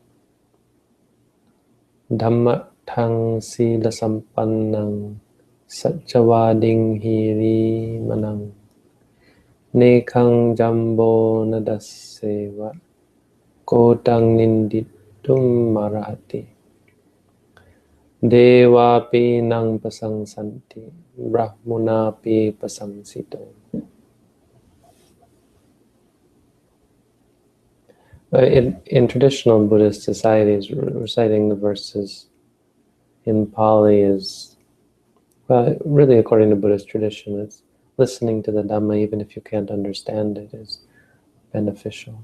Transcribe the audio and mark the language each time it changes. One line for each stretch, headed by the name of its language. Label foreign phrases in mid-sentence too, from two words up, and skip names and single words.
Pali: dhamma thang sila sampannang Satchavading hiri manang nekang jambo nadaseva kotang ninditum marahati devapi nang pasangsanti brahmunapi pasangsito.
English: In traditional Buddhist societies, reciting the verses in Pali is really, according to Buddhist tradition, it's listening to the Dhamma, even if you can't understand it, is beneficial.